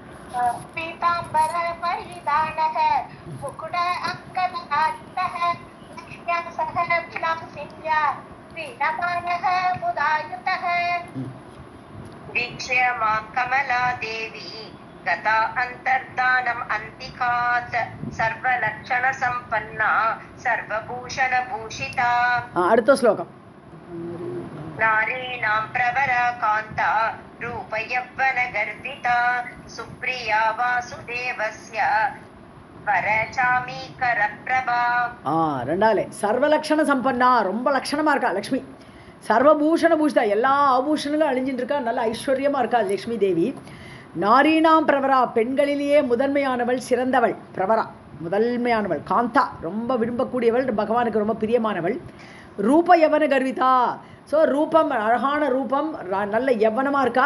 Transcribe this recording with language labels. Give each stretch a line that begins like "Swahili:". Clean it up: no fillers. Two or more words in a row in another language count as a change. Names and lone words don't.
Sanskrit: पीताम्बर परिधानः मुकुट अङ्कनादितः लक्ष्म्या सह विलासिन्या वीणमानः मुदायुतः वीक्ष्य मां कमला देवी गता अन्तर्धानम् अन्तिकात् सर्वलक्षणसम्पन्ना सर्वभूषणभूषिता
Tamil: அடுத்த ஸ்லோகம்
Sanskrit: नारीणां प्रवरा कान्ता रूपयौवनगर्विता सुप्रिया वासुदेवस्य वरचामीकरप्रभा
Tamil: ரெண்டாலே
Sanskrit: सर्वलक्षण सम्पन्ना,
Tamil: ரொம்ப லட்சணமாக இருக்கா லக்ஷ்மி.
Sanskrit: सर्वभूषण भूषिता,
Tamil: எல்லா ஆபூஷணங்களும் அழிஞ்சிட்டு இருக்கா, நல்ல ஐஸ்வர்யமாக இருக்கா லக்ஷ்மி தேவி.
Sanskrit: नारीणां प्रवरा,
Tamil: பெண்களிலேயே முதன்மையானவள், சிறந்தவள். பிரவரா முதன்மையானவள். காந்தா ரொம்ப விரும்பக்கூடியவள், பகவானுக்கு ரொம்ப பிரியமானவள்.
Sanskrit: रूप यौवन गर्विता,
Tamil: ஸோ ரூபம் அழகான ரூபம், நல்ல யவனமாக இருக்கா.